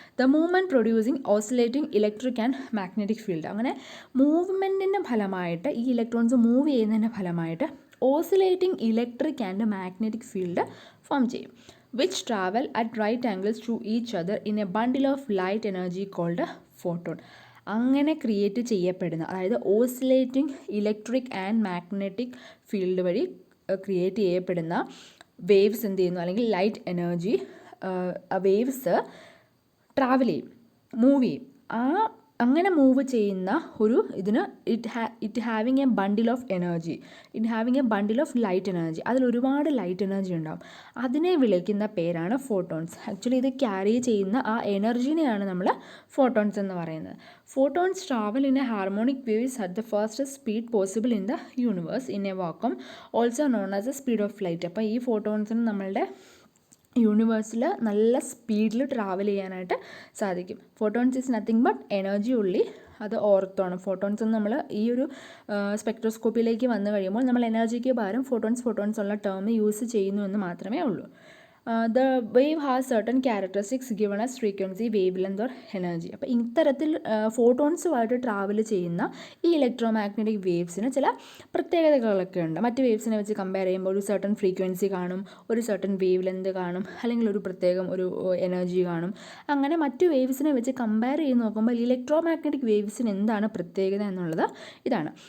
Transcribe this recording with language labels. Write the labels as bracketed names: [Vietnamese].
[English] The movement producing oscillating electric and magnetic field. [Malayalam] അങ്ങനെ മൂവ്മെൻറ്റിൻ്റെ ഫലമായിട്ട് ഈ ഇലക്ട്രോൺസ് മൂവ് ചെയ്യുന്നതിൻ്റെ ഫലമായിട്ട് oscillating electric and magnetic field form ചെയ്യും, [English] which travel at right angles to each other in a bundle of light energy called a photon. [Malayalam] അങ്ങനെ create ചെയ്യപ്പെടുന്ന, അതായത് oscillating electric and magnetic field വഴി create ചെയ്യപ്പെടുന്ന waves എന്ത് ചെയ്യുന്നു, അല്ലെങ്കിൽ light energy waves travel ചെയ്യും, മൂവ് ചെയ്യും. അങ്ങനെ മൂവ് ചെയ്യുന്ന ഒരു ഇതിന് [English] it having a bundle of energy, it having a bundle of light energy, [Malayalam] അതിൽ ഒരുപാട് ലൈറ്റ് എനർജി ഉണ്ടാവും. അതിനെ വിളിക്കുന്ന പേരാണ് ഫോട്ടോൺസ്. ആക്ച്വലി ഇത് ക്യാരി ചെയ്യുന്ന ആ എനർജിനെയാണ് നമ്മൾ ഫോട്ടോൺസ് എന്ന് പറയുന്നത്. [English] Photons travel in a harmonic waves at the first speed possible in the universe in a vacuum, also known as a speed of light. [Malayalam] അപ്പോൾ ഈ ഫോട്ടോൺസിന് നമ്മളുടെ യൂണിവേഴ്സിൽ നല്ല സ്പീഡിൽ ട്രാവൽ ചെയ്യാനായിട്ട് സാധിക്കും. [English] photons is nothing but energy only, [Malayalam] അത് ഓർത്തോണം. ഫോട്ടോൺസ് എന്ന് നമ്മൾ ഈ ഒരു സ്പെക്ട്രോസ്കോപ്പിയിലേക്ക് വന്നു കഴിയുമ്പോൾ നമ്മൾ എനർജിക്ക് പകരം ഫോട്ടോൺസ് ഉള്ള ടേം യൂസ് ചെയ്യുന്നു എന്ന് മാത്രമേ ഉള്ളൂ. [English] The wave has certain characteristics given as frequency, wavelength or energy. [Malayalam] അപ്പോൾ ഇത്തരത്തിൽ ഫോട്ടോൺസുമായിട്ട് ട്രാവൽ ചെയ്യുന്ന ഈ ഇലക്ട്രോമാഗ്നറ്റിക് വേവ്സിന് ചില പ്രത്യേകതകളൊക്കെ ഉണ്ട്. മറ്റ് വേവ്സിനെ വെച്ച് കമ്പയർ ചെയ്യുമ്പോൾ ഒരു സർട്ടൺ ഫ്രീക്വൻസി കാണും, ഒരു സർട്ടൺ വേവ് ലെന്ത് കാണും, അല്ലെങ്കിൽ ഒരു പ്രത്യേകം ഒരു എനർജി കാണും. അങ്ങനെ മറ്റ് വേവ്സിനെ വെച്ച് കമ്പയർ ചെയ്ത് നോക്കുമ്പോൾ ഇലക്ട്രോമാഗ്നറ്റിക് വേവ്സിന് എന്താണ് പ്രത്യേകത എന്നുള്ളത് ഇതാണ്.